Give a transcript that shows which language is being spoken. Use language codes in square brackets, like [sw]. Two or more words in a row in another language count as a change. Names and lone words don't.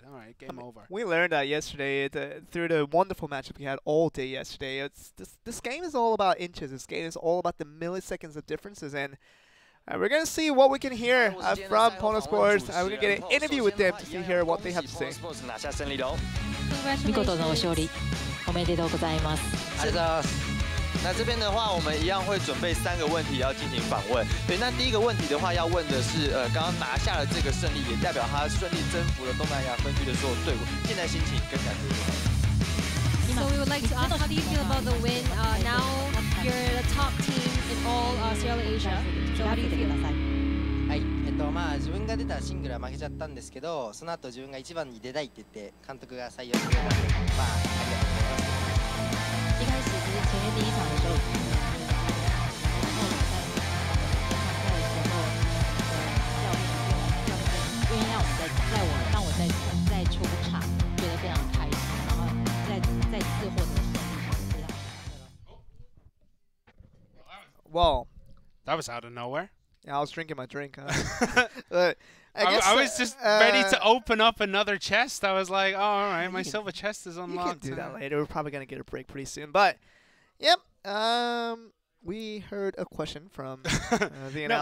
[en] All right, game over. We learned that yesterday through the wonderful matchup we had all day yesterday. This game is all about inches. This game is all about the milliseconds of differences, and we're going to see what we can hear from PONOS Sports. We're going to get an interview with them to see here what they have to say. [ja] 見事の勝利おめでとうございます。ありがとうございます。 [zh] 那这边的话，我们一样会准备3个问题要进行访问。对，那第一个问题的话，要问的是，刚刚拿下了这个胜利，也代表他顺利征服了东南亚分区的所有队伍，现在心情跟感觉如何？ [en] So we would like to ask, how do you feel about the win? Now you're the top team in all Royale Asia. So how do you feel? [ja] はい、まあ自分が出たシングルは負けちゃったんですけど、その後自分が1番に出たいって言って監督が採用してくれたので、まあありがとうございます。 [zh] 一开始就是前面第一场的时候，然后在比赛的时候，教练愿意让我再出场，觉得非常开心，然后再次获得胜利，非常。 [en] Well, that was out of nowhere. Yeah, I was drinking my drink. I was just ready to open up another chest. I was like, oh, all right, my silver chest is unlocked. You can do that later. We're probably going to get a break pretty soon. But, yep, we heard a question from the announcer.